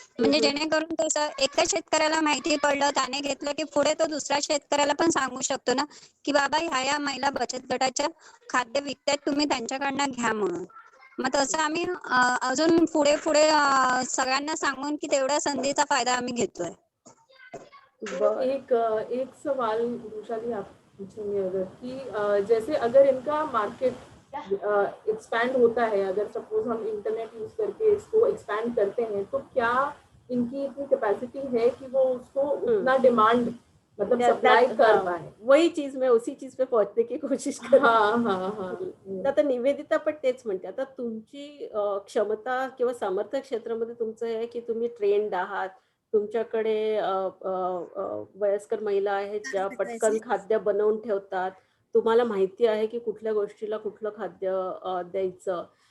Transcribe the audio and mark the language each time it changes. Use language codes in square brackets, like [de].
[mr] म्हणजे जेणेकरून कसं एका शेतकऱ्याला माहिती पडलं, त्याने घेतलं की पुढे तो दुसऱ्या शेतकऱ्याला पण सांगू शकतो ना, की बाबा ह्या महिला बचत गटाच्या खाद्य विकतायत, तुम्ही त्यांच्याकडनं घ्या म्हणून. मग तसं आम्ही अजून पुढे पुढे सगळ्यांना सांगून की तेवढ्या संधीचा फायदा आम्ही घेतोय. [hi] एक सवाल वैशाली आप पूछेंगे अगर कि जैसे अगर इनका मार्केट एक्सपैंड होता है, अगर सपोज हम इंटरनेट यूज करके इसको एक्सपैंड करते हैं, तो क्या इनकी इतनी कैपेसिटी है कि वो उसको उतना डिमांड मतलब सप्लाई कर पाए? वही चीज मैं उसी चीज पे पहुंचने की कोशिश कर हाँ. [mr] तर आता निवेदिता पण तेच म्हणते. आता तुमची क्षमता किंवा सामर्थ्य क्षेत्रामध्ये तुमचं हे आहे की तुम्ही ट्रेंड आहात. तुमच्याकडे वयस्कर महिला आहेत ज्या पटकन खाद्य बनवून ठेवतात. तुम्हाला माहिती आहे की कुठल्या गोष्टीला कुठलं खाद्य द्यायचं.